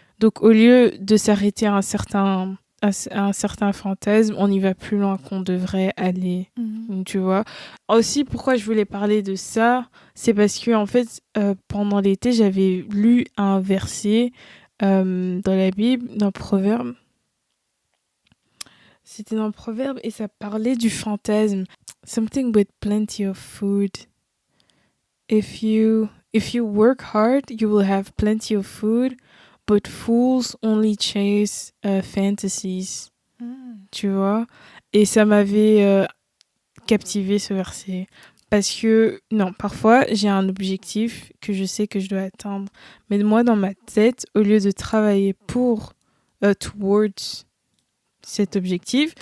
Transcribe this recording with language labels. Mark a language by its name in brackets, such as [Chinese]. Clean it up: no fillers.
[French] Donc, au lieu de s'arrêter à un certain fantasme, on y va plus loin qu'on devrait aller, tu vois. Aussi, pourquoi je voulais parler de ça, c'est parce que, en fait, pendant l'été, j'avais lu un verset dans la Bible, dans Proverbe. C'était dans Proverbe et ça parlait du fantasme. [English] Something with plenty of food. If you work hard, you will have plenty of food, but fools only chase fantasies. [French] Tu vois? Et ça m'avait captivé ce verset. Parce que, non, parfois, j'ai un objectif que je sais que je dois atteindre. Mais moi, dans ma tête, au lieu de travailler [English] towards [French] cet objectif...